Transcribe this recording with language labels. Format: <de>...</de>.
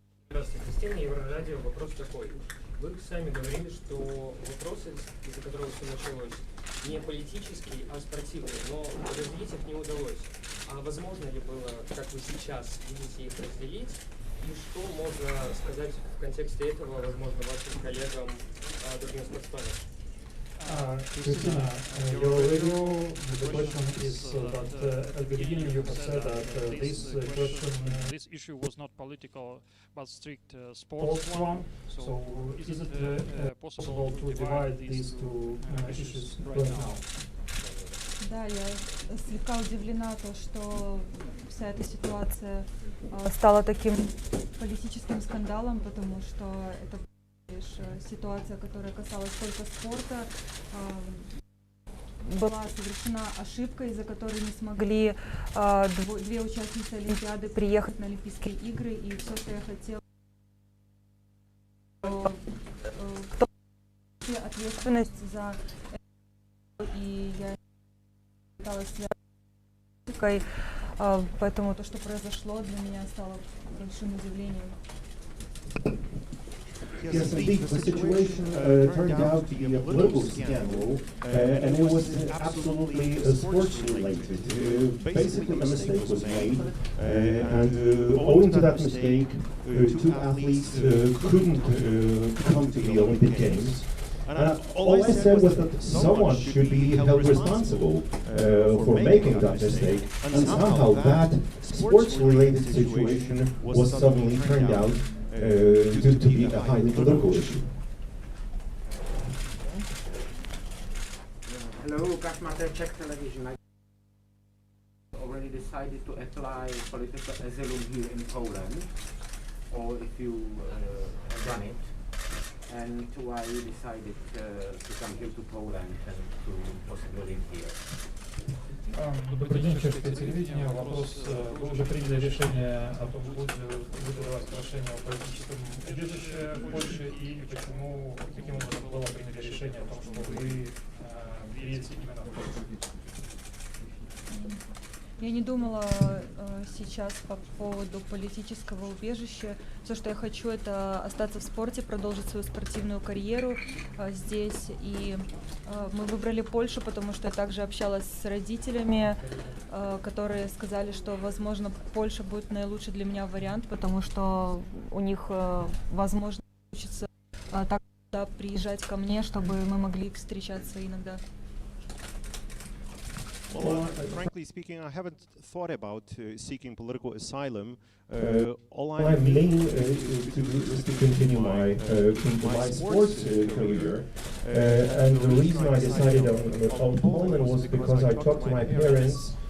<ru>Здравствуйте, Крисcина, Еврорадио. Вопрос такой. Вы сами говорили, что вопросы, из-за которого все началось, не политические, а спортивные, но разделить их не удалось. А возможно ли было, как вы сейчас видите, их разделить? И что можно сказать в контексте этого, возможно, вашим коллегам, другим спортсменам?</ru> <en>Kryscina, your radio, the question is that at the beginning you have said that this issue was not political but strict sports one. So is it possible to divide these two issues right now?</en> <ru>Да, я слегка удивлена, то, что вся эта ситуация стала таким политическим скандалом, потому что это лишь ситуация, которая касалась только спорта. Была совершена ошибка, из-за которой не смогли две участницы Олимпиады приехать на Олимпийские игры, и все, что я хотела, кто несет ответственность за это, и я пыталась связать, поэтому то, что произошло, для меня стало большим удивлением.</ru> <en>Yes, indeed, the situation turned out to be a political scandal, and it was absolutely sports-related. Basically, a mistake was made, and owing to that mistake, two athletes couldn't come to the Olympic Games. All I said was that someone should be held responsible for making that mistake, and somehow that sports-related situation was suddenly turned out to be a highly political issue. Hello, Kashmata, Czech television. I already decided to apply political asylum here in Poland, or if you have done it, and why you decided to come here to Poland and to possibly live here.</en> <ru>Добрый день, чешское телевидение. Вопрос, вы уже приняли решение о том, будете выдавать прошение о политическом убежище в Польше, и почему, каким образом было принято решение о том, что вы едете именно в Польшу? Я не думала сейчас по поводу политического убежища. Все, что я хочу, это остаться в спорте, продолжить свою спортивную карьеру здесь. И мы выбрали Польшу, потому что я также общалась с родителями, которые сказали, что, возможно, Польша будет наилучший для меня вариант, потому что у них, возможно, получится так приезжать ко мне, чтобы мы могли встречаться иногда.</ru> <en>Well, frankly speaking, I haven't thought about seeking political asylum. All I'm leaning to do is to continue my sports career, and the reason I decided on Poland was because I talked to my parents,</en>